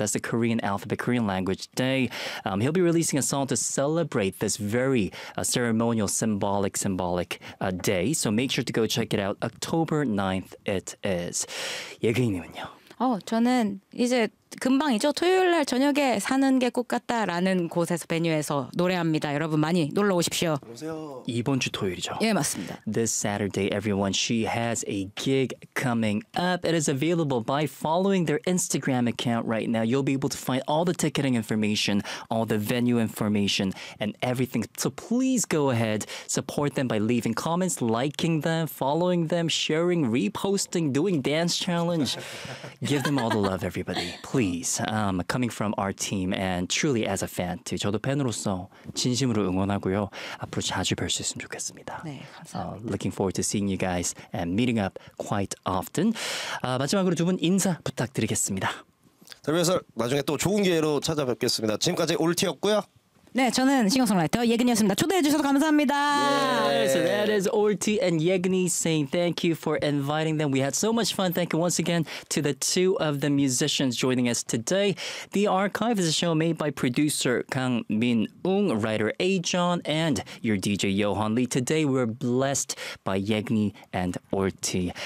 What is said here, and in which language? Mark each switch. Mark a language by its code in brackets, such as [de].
[en] That's the Korean alphabet, Korean language day. He'll be releasing a song to celebrate this very ceremonial, symbolic day. So make sure to go check it out. October 9th it is. [ko] 예그이님은요? 저는 이제 금방이죠. 토요일 날 저녁에 사는 게 꽃 같다라는 곳에서 베뉴에서 노래합니다. 여러분 많이 놀러 오십시오. 안녕하세요. 이번 주 토요일이죠. 예, 맞습니다. [en] This Saturday, everyone, she has a gig coming up. It is available by following their Instagram account right now. You'll be able to find all the ticketing information, all the venue information, and everything. So please go ahead, support them by leaving comments, liking them, following them, sharing, reposting, doing dance challenge. Give them all the love, everybody. Please, coming from our team and truly as a fan too. [ko] 저도 팬으로서 진심으로 응원하고요. 앞으로 자주 뵐 수 있으면 좋겠습니다. 네, 감사합니다. [en] Looking forward to seeing you guys and meeting up quite often. [ko] 마지막으로 두 분 인사 부탁드리겠습니다. 그래서 나중에 또 좋은 기회로 찾아뵙겠습니다. 지금까지 올티였고요. 네, 저는 싱어송라이터 예근이었습니다. 초대해 주셔서 감사합니다. [en] Yes, so that is Ulti and Yegni saying thank you for inviting them. We had so much fun. Thank you once again to the two of the musicians joining us today. The Archive is a show made by producer Kang Min-ung, writer A-John, and your DJ Johan Lee. Today we're blessed by Yegni and Ulti.